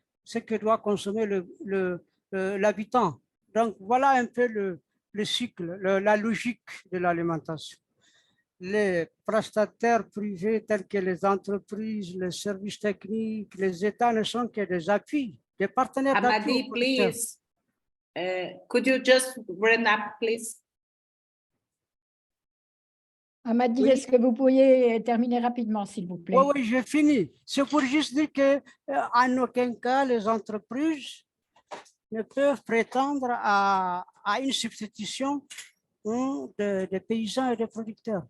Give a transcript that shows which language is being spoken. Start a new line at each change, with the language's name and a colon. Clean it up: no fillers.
French: ce que doit consommer l'habitant. Donc, voilà un peu le cycle, la logique de l'alimentation. Les prestataires privés tels que les entreprises, les services techniques, les États ne sont que des appuis, des partenaires d'appui aux Amadi, producteurs.
English: please. Could you just run up, please?
French: Amadi, Oui. est-ce que vous pourriez terminer rapidement, s'il vous plaît? Oui, oui, j'ai fini. C'est pour juste dire qu'en aucun cas, les entreprises ne peuvent prétendre à une substitution des paysans et des producteurs.